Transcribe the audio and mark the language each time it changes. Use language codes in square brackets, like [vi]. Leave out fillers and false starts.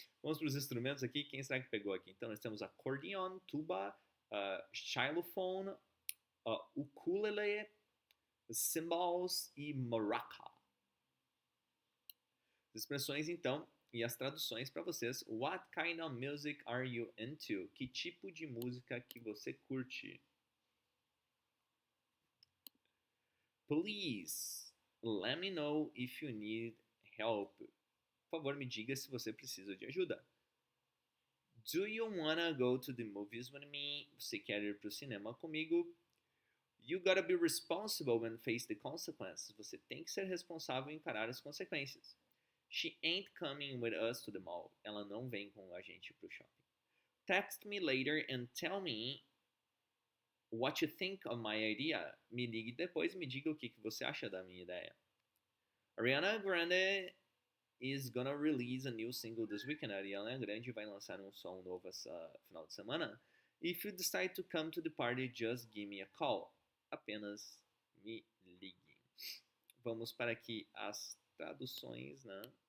[pt] Vamos para os instrumentos aqui. Quem será que pegou aqui? Então, nós temos acordeon, tuba, xylophone, ukulele, cymbals e maraca. As expressões, então, e as traduções para vocês. [en] What kind of music are you into? [pt] Que tipo de música que você curte? [en] Please, let me know if you need help. [pt] Por favor, me diga se você precisa de ajuda. [en] Do you wanna go to the movies with me? [pt] Você quer ir pro cinema comigo? [en] You gotta be responsible and face the consequences. [pt] Você tem que ser responsável e encarar as consequências. [en] She ain't coming with us to the mall. [pt] Ela não vem com a gente pro shopping. [en] Text me later and tell me what you think of my idea. [pt] Me ligue depois e me diga o que você acha da minha ideia. [en] Ariana Grande is gonna release a new single this weekend. [pt] A Ariana Grande vai lançar um som novo essa final de semana. [en] If you decide to come to the party, just give me a call. [pt] Apenas me ligue. Vamos para aqui as traduções, né?